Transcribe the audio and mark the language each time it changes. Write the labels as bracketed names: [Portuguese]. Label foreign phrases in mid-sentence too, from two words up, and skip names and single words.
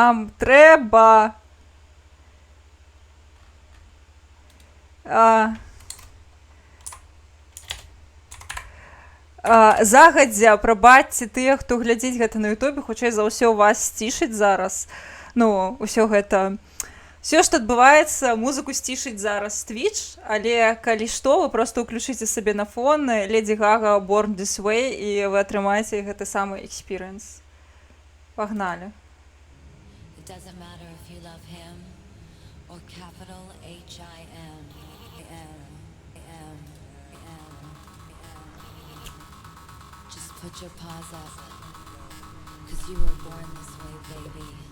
[Belarusian] Загадзя, прабачце тыя, хто глядзіць гэта на ютубе, хутчэй за ўсё вас сцішыць зараз. Ну, усё гэта... Все, што адбываецца, музыку сцішыць зараз Twitch, але калі што, вы проста ўключыце сабе на фон Леді Гага [English] Born This Way [Belarusian] і вы атрымаеце гэты самы experience. Пагналі. [English] It doesn't matter if you love him or capital H-I-M. Just put your paws up, 'cause you were born this way, baby.